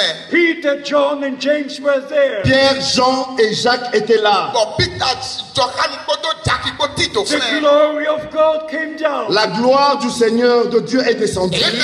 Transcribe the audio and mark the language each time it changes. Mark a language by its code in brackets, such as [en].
[en] Peter, John and James were there. [fr] Pierre, Jean et Jacques étaient là. [en] The glory of God came down. [fr] La gloire du Seigneur de Dieu est descendue.